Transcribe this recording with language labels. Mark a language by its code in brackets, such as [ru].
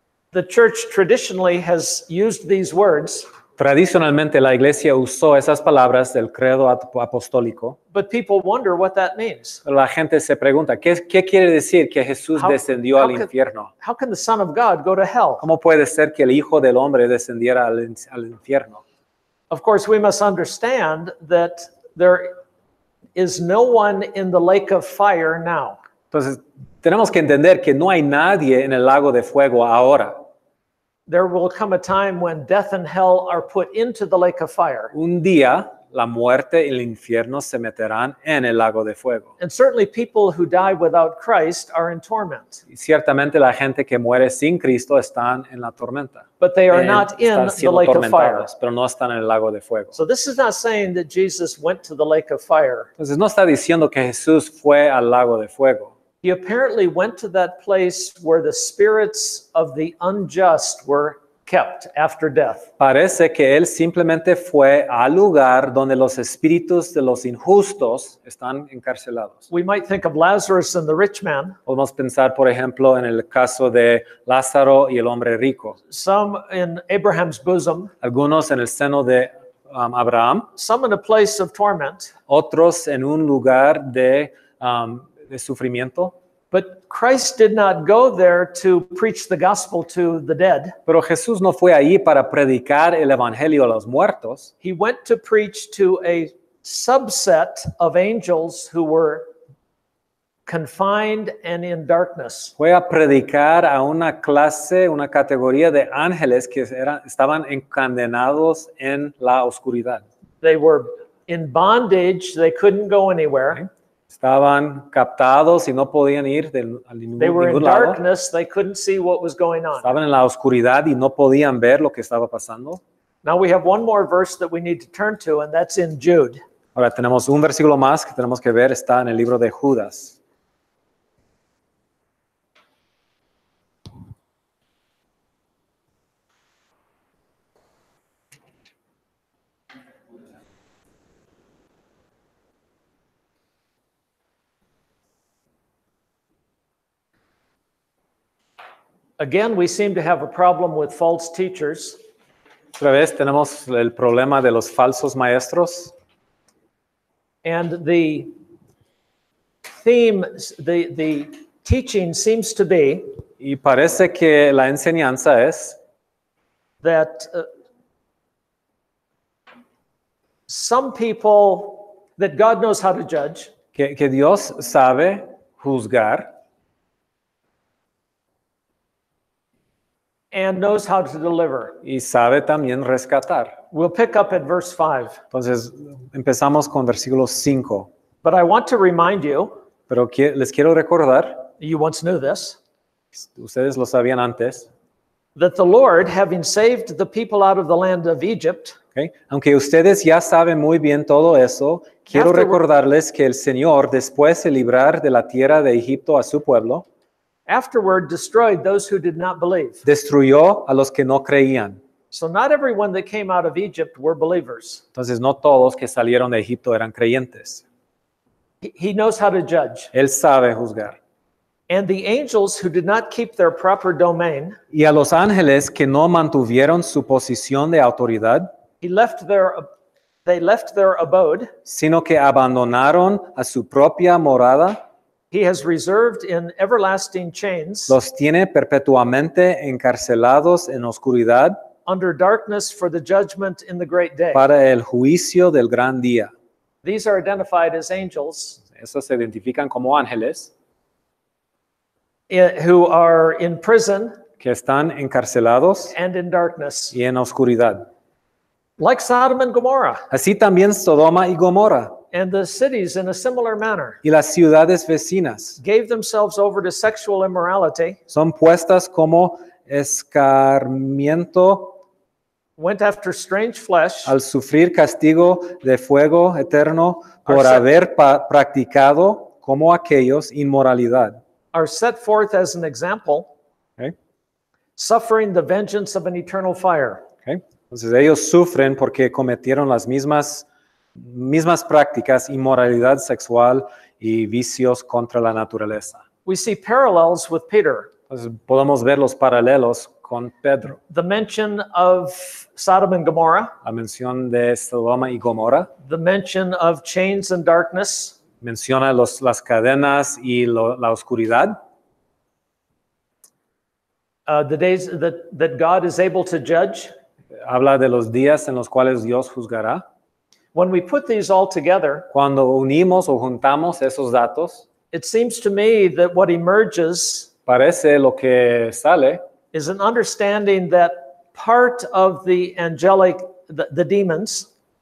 [en] The church traditionally has used these words, [es] Tradicionalmente la iglesia usó esas palabras del credo apostólico. [en] but people wonder what that means. [es] La gente se pregunta, ¿qué quiere decir que Jesús [en] How- [es] descendió [en] how [es] al [en] can- [es] infierno? [en] How can the Son of God go to hell? [es] ¿Cómo puede ser que el Hijo del Hombre descendiera al infierno? [en] Of course, we must understand that there is no one in the lake of fire now. [es] Entonces, tenemos que entender que no hay nadie en el lago de fuego ahora. [en] There will come a time when death and hell are put into the lake of fire. [es] Un día, la muerte y el infierno se meterán en el lago de fuego. [en] And certainly people who die without Christ are in torment. [es] Y ciertamente la gente que muere sin Cristo están en la tormenta. [en] But they are not in [es] Están [en] the [es] siendo [en] lake of fire. [es] atormentados, pero no están en el lago de fuego. [en] So this is not saying that Jesus went to the lake of fire. [es] Entonces, no está diciendo que Jesús fue al lago de fuego. [en] He apparently went to that place where the spirits of the unjust were kept after death. [es] Parece que él simplemente fue al lugar donde los espíritus de los injustos están encarcelados. [en] We might think of Lazarus and the rich man, [es] Podemos pensar, por ejemplo, en el caso de Lázaro y el hombre rico. [en] some in Abraham's bosom, [es] Algunos en el seno de Abraham, [en] some in a place of torment. [es] otros en un lugar de sufrimiento. [en] But Christ did not go there to preach the gospel to the dead. [es] Pero Jesús no fue ahí para predicar el evangelio a los muertos. [en] He went to preach to a subset of angels who were confined and in darkness. [es] Fue a predicar a una clase, una categoría de ángeles que estaban encadenados en la oscuridad. [en] They were in bondage, they couldn't go anywhere. [es] Estaban captados y no podían ir a [en] They were in [es] ningún lado. [en] darkness, they couldn't see what was going on. [es] Estaban en la oscuridad y no podían ver lo que estaba pasando. [en] Now we have one more verse that we need to turn to, and that's in Jude. [es] Ahora tenemos un versículo más que tenemos que ver, está en el libro de Judas. [en] Again, we seem to have a problem with false teachers. [es] Otra vez tenemos el problema de los falsos maestros. [en] And the theme, the teaching seems to be [es] Y parece que la enseñanza es [en] that some people, that God knows how to judge, [es] que Dios sabe juzgar [en] and knows how to deliver. [es] y sabe también rescatar. [en] We'll pick up at verse 5. [es] Entonces, empezamos con versículo 5. [en] But I want to remind you, [es] Pero les quiero recordar, [en] you once knew this, [es] ustedes lo sabían antes, [en] that the Lord, having saved the people out of the land of Egypt, [es] ¿okay? Aunque ustedes ya saben muy bien todo eso, quiero recordarles que el Señor, después de librar de la tierra de Egipto a su pueblo, [en] afterward destroyed those who did not believe. [es] destruyó a los que no creían. [en] So not everyone that came out of Egypt were believers. [es] Entonces, no todos que salieron de Egipto eran creyentes. [en] He knows how to judge. [es] Él sabe juzgar. [en] And the angels who did not keep their proper domain, [es] Y a los ángeles que no mantuvieron su posición de autoridad, [en] they left their abode. [es] sino que abandonaron a su propia morada, [en] He has reserved in everlasting chains [es] los tiene perpetuamente encarcelados en oscuridad [en] under darkness for the judgment in the great day. [es] para el juicio del gran día. [en] These are identified as angels [es] Esos se identifican como ángeles [en] who are in prison [es] que están encarcelados [en] and in darkness, [es] y en oscuridad. [en] like Sodom and Gomorrah, [es] Así también Sodoma y Gomorra [en] and the cities in a similar manner [es] y las ciudades vecinas [en] gave themselves over to sexual immorality, [es] son puestas como escarmiento [en] went after strange flesh, [es] al sufrir castigo de fuego eterno por [en] Are set- [es] haber practicado como aquellos inmoralidad. [en] are set forth as an example, [es] ¿Ok? [en] suffering the vengeance of an eternal fire. [es] ¿Ok? Entonces ellos sufren porque cometieron las mismas prácticas, inmoralidad sexual y vicios contra la naturaleza. [en] We see parallels with Peter. [es] Entonces podemos ver los paralelos con Pedro. [en] The mention of Sodom and Gomorrah, [es] La mención de Sodoma y Gomorra [en] the mention of chains and darkness, [es] menciona las cadenas y la oscuridad. [en] the days that God is able to judge. [es] Habla de los días en los cuales Dios juzgará. [en] When we put these all together, [es] Cuando unimos o juntamos esos datos, [en] it seems to me that what emerges [es] parece lo que sale [en] is an understanding that part of the angelic, the demons,